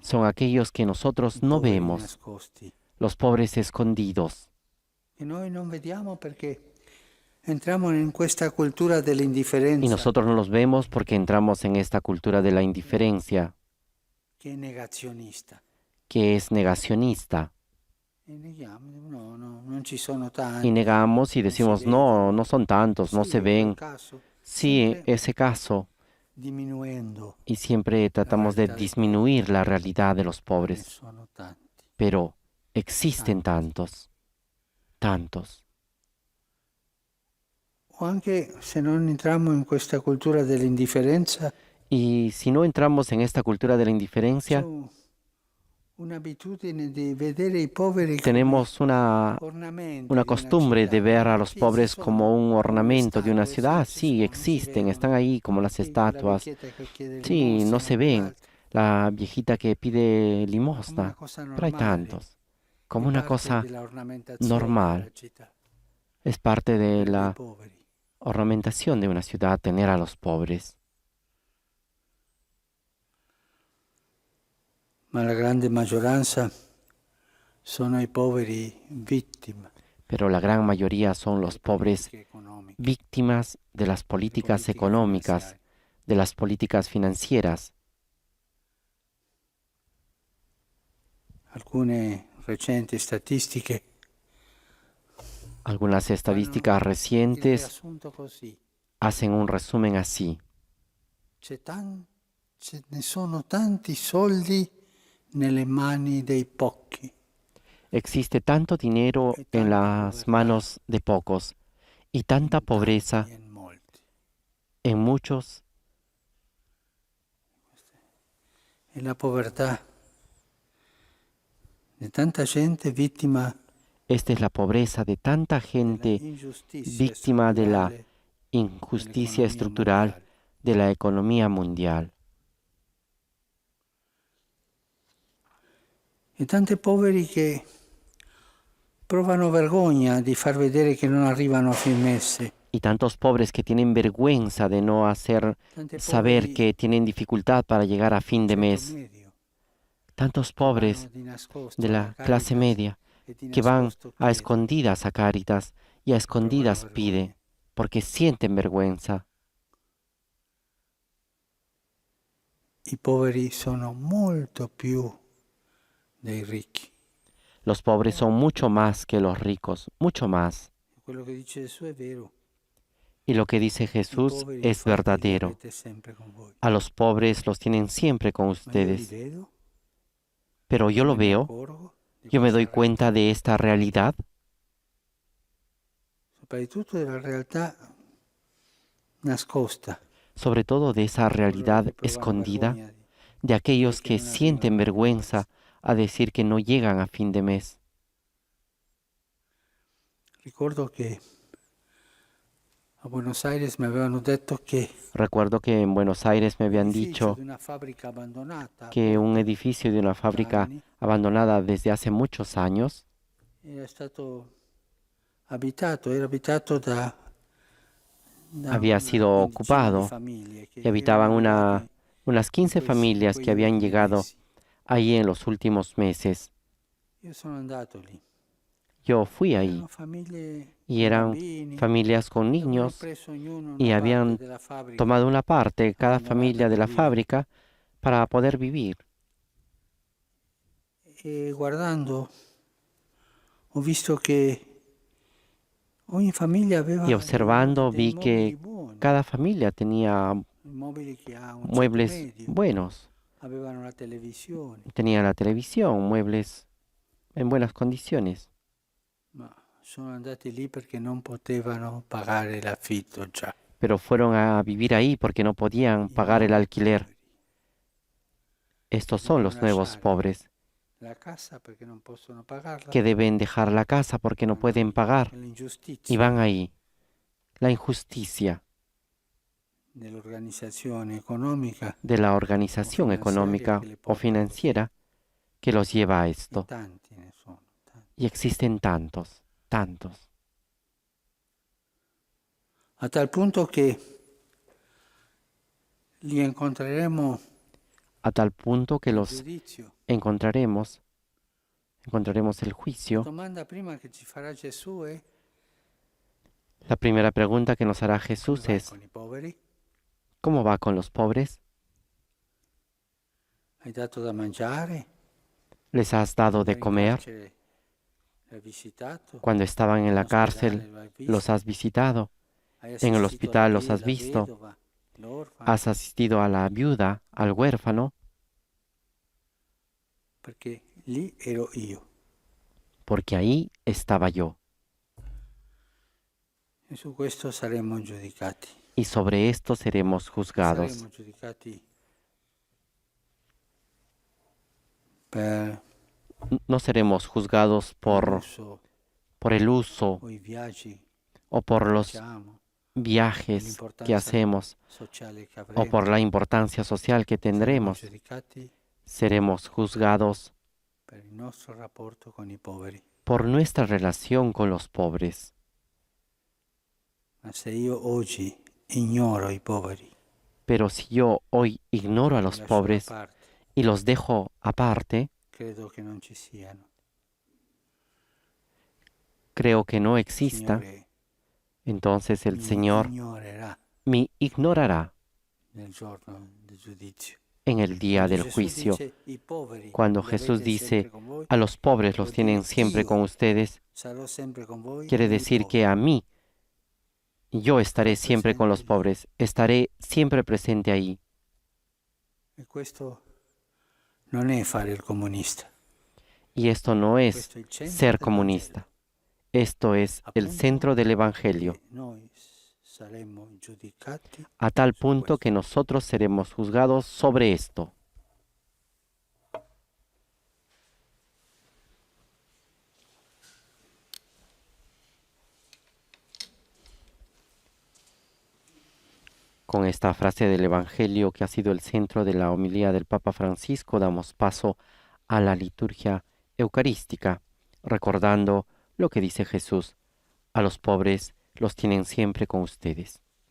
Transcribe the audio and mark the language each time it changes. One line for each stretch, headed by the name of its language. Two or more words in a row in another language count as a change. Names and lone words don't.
Spanish: son aquellos que nosotros
Italian: I
Spanish: no
Italian: poveri
Spanish: vemos,
Italian: nascosti.
Spanish: los pobres escondidos.
Italian: E noi non vediamo perché entriamo in questa cultura
Spanish: Y
Italian: dell'indifferenza
Spanish: nosotros no los vemos porque entramos en esta cultura de la indiferencia,
Italian: che è negazionista.
Spanish: que es negacionista.
Italian: E neghiamo, no, non ci sono
Spanish: Y
Italian: tanti.
Spanish: negamos y decimos, no, no son tantos, no
Italian: Sì,
Spanish: se
Italian: in quel
Spanish: ven.
Italian: caso,
Spanish: Sí,
Italian: sempre
Spanish: ese caso.
Italian: diminuendo,
Spanish: Y siempre tratamos de disminuir la realidad de los
Italian: ne
Spanish: pobres.
Italian: sono tanti.
Spanish: Pero existen tantos, tantos.
Italian: O anche se non entriamo in questa cultura dell'indifferenza,
Spanish: Y si no entramos en esta cultura de la
Italian: c'è
Spanish: indiferencia,
Italian: un'abitudine di vedere i poveri come
Spanish: tenemos
Italian: ornamenti
Spanish: una
Italian: di
Spanish: costumbre de
Italian: città.
Spanish: ver a los
Italian: Sì, ci
Spanish: pobres
Italian: sono,
Spanish: como un
Italian: come le
Spanish: ornamento de una
Italian: statue,
Spanish: ciudad.
Italian: sì, ci
Spanish: Sí,
Italian: sono, si
Spanish: existen,
Italian: vedono.
Spanish: están ahí como las
Italian: Sì, la
Spanish: estatuas.
Italian: vecchietta che chiede
Spanish: Sí, no se
Italian: limosna,
Spanish: ven.
Italian: quell'altro.
Spanish: La viejita que pide
Italian: Come una
Spanish: limosna.
Italian: cosa
Spanish: Pero hay
Italian: normale,
Spanish: tantos. Como
Italian: è
Spanish: una
Italian: parte
Spanish: cosa
Italian: della ornamentazione
Spanish: normal.
Italian: della città,
Spanish: Es parte de
Italian: avere dei
Spanish: la
Italian: poveri.
Spanish: ornamentación de una ciudad tener a los pobres.
Italian: Ma la grande maggioranza sono i poveri vittime
Spanish: Pero la gran mayoría son los
Italian: delle
Spanish: pobres
Italian: politiche economiche,
Spanish: víctimas de las políticas
Italian: politiche
Spanish: económicas,
Italian: finanziarie.
Spanish: de las políticas financieras.
Italian: Alcune recenti statistiche
Spanish: Algunas
Italian: fanno
Spanish: estadísticas
Italian: il
Spanish: recientes
Italian: riassunto così.
Spanish: hacen un resumen así.
Italian: ce ne sono tanti soldi nelle mani dei pochi
Spanish: Existe tanto dinero
Italian: e
Spanish: en
Italian: tanta
Spanish: las
Italian: povertà
Spanish: manos de pocos y tanta
Italian: in tanti
Spanish: pobreza
Italian: e in molti.
Spanish: en muchos.
Italian: E la povertà di tanta gente vittima
Spanish: Esta es la pobreza de tanta
Italian: della
Spanish: gente
Italian: ingiustizia
Spanish: víctima de la
Italian: strutturale
Spanish: injusticia
Italian: dell'economia
Spanish: estructural
Italian: mondiale.
Spanish: de la economía mundial.
Italian: E tanti poveri che provano vergogna di far vedere che non arrivano a fin mese.
Spanish: Y tantos pobres que tienen vergüenza de no hacer
Italian: Tanti
Spanish: saber
Italian: poveri
Spanish: que tienen dificultad para llegar a fin de
Italian: ceto
Spanish: mes.
Italian: medio
Spanish: Tantos
Italian: che vanno
Spanish: pobres
Italian: di nascosto
Spanish: de
Italian: alla
Spanish: la clase
Italian: Caritas
Spanish: media
Italian: e di
Spanish: que van
Italian: nascosto
Spanish: a
Italian: chiedono,
Spanish: escondidas a Cáritas y a
Italian: provano
Spanish: escondidas
Italian: vergogna.
Spanish: pide porque sienten vergüenza.
Italian: I poveri sono molto più dei ricchi.
Spanish: Los pobres son mucho más que los ricos, mucho más.
Italian: Quello che dice Gesù è vero.
Spanish: Y lo que dice
Italian: I
Spanish: Jesús
Italian: poveri
Spanish: es
Italian: infatti li
Spanish: verdadero.
Italian: avete sempre con voi.
Spanish: A los pobres los tienen siempre con
Italian: Ma io li
Spanish: ustedes.
Italian: vedo,
Spanish: Pero yo lo
Italian: me ne
Spanish: veo,
Italian: accorgo di
Spanish: yo me
Italian: questa
Spanish: doy cuenta
Italian: realtà,
Spanish: de esta realidad,
Italian: soprattutto della realtà nascosta,
Spanish: sobre todo de esa
Italian: coloro
Spanish: realidad
Italian: che provano
Spanish: escondida
Italian: vergogna
Spanish: de aquellos
Italian: che
Spanish: que
Italian: non
Spanish: sienten
Italian: arrivano a fin
Spanish: vergüenza a decir que no llegan a fin de mes.
Italian: Ricordo che a Buenos Aires mi avevano detto che
Spanish: Recuerdo que en Buenos Aires me habían
Italian: l'edificio
Spanish: dicho
Italian: di una fabbrica abbandonata
Spanish: que un edificio de una fábrica
Italian: anni
Spanish: abandonada desde hace muchos años
Italian: era stato abitato, era abitato da
Spanish: había
Italian: una
Spanish: sido
Italian: quindicina di
Spanish: ocupado
Italian: famiglie che
Spanish: y habitaban
Italian: erano arrivate
Spanish: unas 15
Italian: in
Spanish: familias que
Italian: quegli
Spanish: habían
Italian: ultimi
Spanish: llegado
Italian: mesi.
Spanish: ahí en los últimos meses.
Italian: Io sono andato lì.
Spanish: Yo fui ahí
Italian: Erano famiglie
Spanish: y
Italian: con
Spanish: eran
Italian: bambini,
Spanish: familias con
Italian: avevano
Spanish: niños
Italian: preso ognuno
Spanish: y
Italian: una parte
Spanish: habían
Italian: della fabbrica
Spanish: tomado una parte, cada
Italian: abbandonata
Spanish: familia de
Italian: per
Spanish: la
Italian: vivere.
Spanish: fábrica, para poder vivir.
Italian: E guardando ho visto che ogni famiglia aveva
Spanish: Y observando
Italian: dei
Spanish: vi
Italian: mobili
Spanish: que
Italian: buoni,
Spanish: cada familia tenía
Italian: mobili che ha un ceto
Spanish: muebles
Italian: medio,
Spanish: buenos.
Italian: avevano la televisione,
Spanish: Tenía la televisión, muebles en buenas condiciones.
Italian: ma sono andati lì perché non potevano pagare l'affitto già.
Spanish: Pero fueron a vivir ahí porque no podían
Italian: I
Spanish: pagar el
Italian: nuovi
Spanish: alquiler.
Italian: poveri
Spanish: Estos son
Italian: devono
Spanish: los nuevos
Italian: lasciare
Spanish: pobres
Italian: la casa perché non possono pagarla,
Spanish: que deben dejar la casa porque no
Italian: vanno
Spanish: pueden
Italian: lì.
Spanish: pagar
Italian: E
Spanish: y
Italian: l'ingiustizia
Spanish: van ahí. La injusticia
Italian: dell'organizzazione economica
Spanish: de la
Italian: o
Spanish: organización
Italian: finanziaria
Spanish: económica
Italian: che le
Spanish: o
Italian: porta così.
Spanish: financiera que los lleva a
Italian: E
Spanish: esto.
Italian: tanti ne sono, tanti.
Spanish: Y existen tantos, tantos,
Italian: A tal punto che li incontreremo
Spanish: a tal punto que
Italian: al
Spanish: los
Italian: giudizio.
Spanish: encontraremos el
Italian: La
Spanish: juicio.
Italian: domanda prima che ci farà Gesù è:
Spanish: La primera pregunta que nos hará
Italian: come
Spanish: Jesús
Italian: vai
Spanish: es,
Italian: con i poveri?
Spanish: ¿cómo va con los pobres?
Italian: Hai dato da mangiare?
Spanish: ¿Les has dado de
Italian: Eri in
Spanish: comer?
Italian: carcere, l'hai visitato?
Spanish: Cuando estaban en
Italian: In
Spanish: la
Italian: ospedale
Spanish: cárcel,
Italian: lo hai
Spanish: los
Italian: visto?
Spanish: has visitado.
Italian: Hai
Spanish: En el
Italian: assistito
Spanish: hospital los
Italian: la
Spanish: has visto.
Italian: vedova, l'orfano?
Spanish: Has asistido a la viuda, al huérfano,
Italian: Perché lì ero io.
Spanish: porque ahí estaba yo.
Italian: E su questo saremo giudicati.
Spanish: Y sobre esto seremos juzgados.
Italian: Saremo giudicati per
Spanish: No seremos juzgados
Italian: l'uso
Spanish: por el uso
Italian: o i viaggi
Spanish: o por
Italian: che
Spanish: los
Italian: facciamo,
Spanish: viajes que
Italian: l'importanza
Spanish: hacemos
Italian: sociale che
Spanish: o
Italian: avremo.
Spanish: por la importancia social que
Italian: Saremo
Spanish: tendremos.
Italian: giudicati
Spanish: Seremos juzgados
Italian: per il nostro rapporto con i poveri.
Spanish: por nuestra relación con los pobres.
Italian: Ma se io oggi ignoro i poveri,
Spanish: Pero si yo hoy ignoro a
Italian: li
Spanish: los
Italian: lascio da
Spanish: pobres
Italian: parte,
Spanish: y los dejo aparte,
Italian: credo che non ci siano.
Spanish: creo que no
Italian: Il
Spanish: existan,
Italian: Signore
Spanish: entonces el
Italian: mi
Spanish: Señor
Italian: ignorerà
Spanish: me ignorará
Italian: nel giorno del giudizio.
Spanish: en el día
Italian: Quando
Spanish: del
Italian: Gesù
Spanish: juicio.
Italian: dice, "I poveri
Spanish: Cuando
Italian: li
Spanish: Jesús
Italian: avete
Spanish: dice,
Italian: sempre con voi",
Spanish: a los pobres los
Italian: vuol
Spanish: tienen
Italian: dire
Spanish: siempre
Italian: io
Spanish: con ustedes,
Italian: sarò sempre con voi
Spanish: quiere
Italian: nei
Spanish: decir
Italian: poveri.
Spanish: que a mí, yo estaré Estaré siempre con los presente allí. pobres, estaré siempre presente ahí.
Italian: E questo non è fare il comunista.
Spanish: Y esto no es ser comunista. Esto es el centro del Evangelio,
Italian: Noi saremmo giudicati
Spanish: a tal
Italian: su
Spanish: punto
Italian: questo.
Spanish: que nosotros seremos juzgados sobre esto. Con esta frase del Evangelio que ha sido el centro de la homilía del Papa Francisco, damos paso a la liturgia eucarística, recordando lo que dice Jesús: a los pobres los tienen siempre con ustedes.